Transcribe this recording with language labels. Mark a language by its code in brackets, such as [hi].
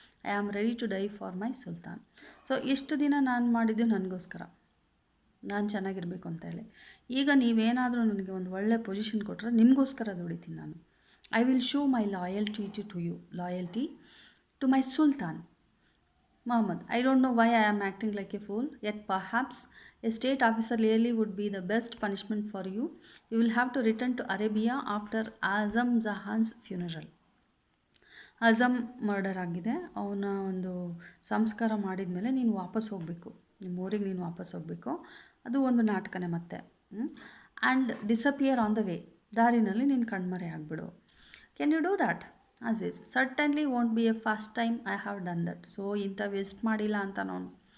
[en] I am ready to die for my sultan. [kn] So ಇಷ್ಟು ದಿನ ನಾನು ಮಾಡಿದ್ದು ನನಗೋಸ್ಕರ, ನಾನು ಚೆನ್ನಾಗಿರಬೇಕು ಅಂತೇಳಿ. ಈಗ ನೀವೇನಾದರೂ ನನಗೆ ಒಂದು ಒಳ್ಳೆ ಪೊಸಿಷನ್ ಕೊಟ್ಟರೆ ನಿಮಗೋಸ್ಕರ ದುಡಿತೀನಿ ನಾನು. [en] I will show my loyalty to you, loyalty to my sultan. Muhammad, I don't know why I am acting like a fool, yet perhaps a state officer really would be the best punishment for you. You will have to return to Arabia after Azam Jahan's funeral. [kn] Azam murder ಆಗಿದೆ, ಅವನ ಒಂದು ಸಂಸ್ಕಾರ ಮಾಡಿದ ಮೇಲೆ ನೀನು ವಾಪಸ್ ಹೋಗಬೇಕು, ನಿಮ್ಮ ಊರಿಗೆ ನೀನು ವಾಪಸ್ ಹೋಗಬೇಕು. ಅದು ಒಂದು ನಾಟಕನೇ ಮತ್ತೆ. [en] and disappear on the way, [kn] ದಾರಿನಲ್ಲಿ ನೀನು ಕಣ್ಮರೆ ಆಗಿಬಿಡು. [en] Can you do that? Aziz, certainly won't be a first time I have done that. [kn] So ಇಂಥ ವೇಸ್ಟ್ ಮಾಡಿಲ್ಲ ಅಂತ ನಾನು.